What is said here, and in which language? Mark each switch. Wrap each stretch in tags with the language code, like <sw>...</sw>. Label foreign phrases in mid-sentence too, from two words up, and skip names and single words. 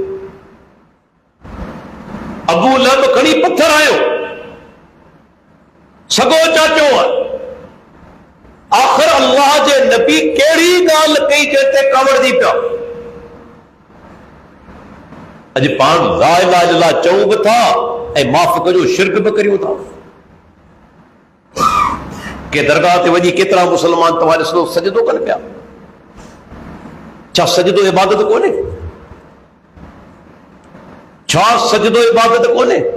<sd>अबू लहब खणी पत्थर आयो, सॻो चाचो आहे. आख़िर अल्लाह जे नबी कहिड़ी ॻाल्हि कई जंहिंते कावड़जी पिया? अॼु पाण</sd> <ar>لا إله إلا الله</ar> <sd>चऊं बि था ऐं माफ़ कजो शिरक बि करियूं था. के दरगाह ते वञी केतिरा मुस्लमान तव्हां ॾिसो सजदो कनि पिया. छा सजदो इबादत कोन्हे? छा सजदो इबादत कोन्हे?</sd>